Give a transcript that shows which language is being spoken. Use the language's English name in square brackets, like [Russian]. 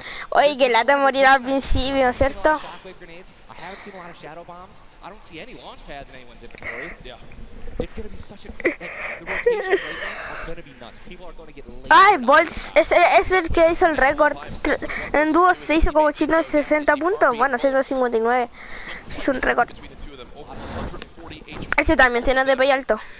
[Spanish] Oye, que lata morir al principio, ¿cierto? [English] I haven't seen a lot of shadow bombs. I don't see any launch pads in anyone's inventory. Yeah. It's going to be such a... Like, the rotations right now are going to be nuts. People are going to get lazy. [Spanish] Ay, Bolts, es el que hizo el récord. En dúos se hizo como 160 puntos. Bueno, 159. Se hizo un récord. Ese también tiene DPI alto.